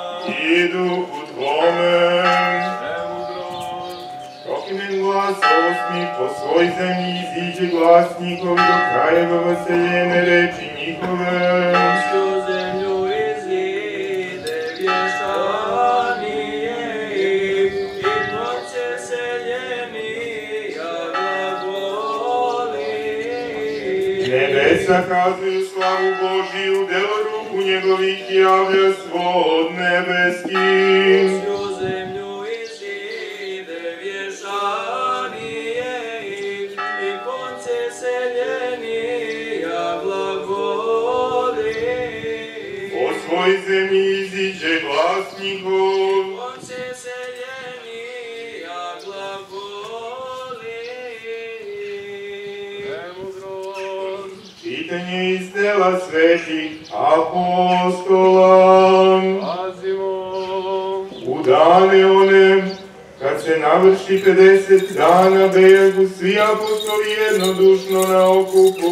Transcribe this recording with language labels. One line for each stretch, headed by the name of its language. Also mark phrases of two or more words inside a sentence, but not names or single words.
Serbian: i duhu Tvome. Prokimen glas osmi, po svoj zemlji iziđe glas njihov, do krajeva vaseljene reči njihove.
Church Slavic: Всю землю изиде вешание их, и плотце селения глаголи.
Serbian: Nebesa kazuju slavu Božiju, delo ruku njegovih javlja svod nebeskih.
Church Slavic: Всю землю изиде вешание их, и конце селения глаголи.
Serbian: Po svoj zemlji iziđe glas njihov.
Church Slavic: Конце селения глаголи.
Serbian: Čitanje iz dela svetih apostola. U dane one, kad se navrši 50 dana, bejagu svi apostoli jednodušno na okupu.